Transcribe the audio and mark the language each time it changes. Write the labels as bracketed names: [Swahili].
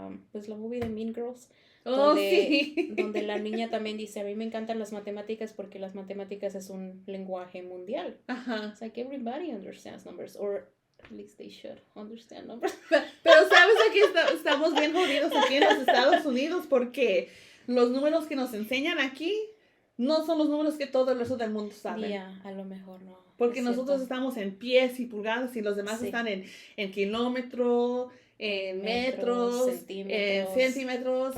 [Spanish] Pues la movie de Mean Girls. Donde la niña también dice, a mí me encantan las matemáticas porque las matemáticas es un lenguaje mundial. [English] It's like everybody understands numbers, or at least they should understand numbers. [Spanish] Pero sabes que estamos bien jodidos aquí en los Estados Unidos, porque los números que nos enseñan aquí no son los números que todo el resto del mundo sabe. Yeah, a lo mejor no. Porque nosotros estamos en pies y pulgadas, y los demás están en kilómetro, en metros, en centímetros.